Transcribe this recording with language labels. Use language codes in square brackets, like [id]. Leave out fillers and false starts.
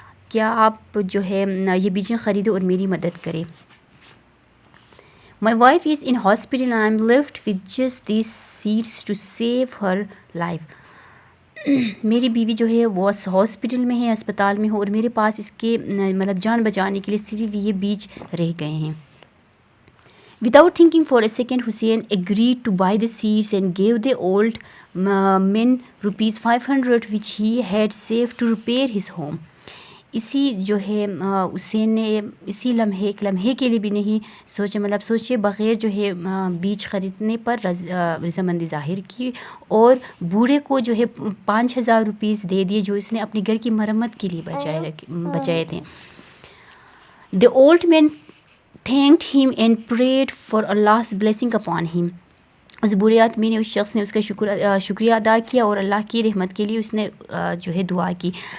[ur] کیا آپ جو ہے یہ بیجیں خریدو اور میری مدد کرے. [en] My wife is in hospital and I'm left with just these seeds to save her life. [ur] میری بیوی جو ہے وہ ہاسپٹل میں ہے، ہسپتال میں ہو، اور میرے پاس اس کے مطلب جان بچانے کے لیے صرف یہ بیج رہ گئے ہیں. [en] Without thinking for a second, Hussein agreed to buy the seeds and gave the old man ₹500 which he had saved to repair his home. [ur] اسی جو ہے حسین نے اسی ایک لمحے کے لیے بھی نہیں سوچا، مطلب سوچے بغیر جو ہے بیج خریدنے پر رضامندی ظاہر کی اور بوڑھے کو جو ہے ₹5,000 دے دیے جو اس نے اپنے گھر کی مرمت کے لیے بچائے تھے. [en] The old man thanked him and prayed for Allah's blessing upon him. [ur] اس برے آدمی نے، اس شخص نے اس کا شکریہ ادا کیا اور اللہ کی رحمت کے لیے اس نے جو ہے دعا کی.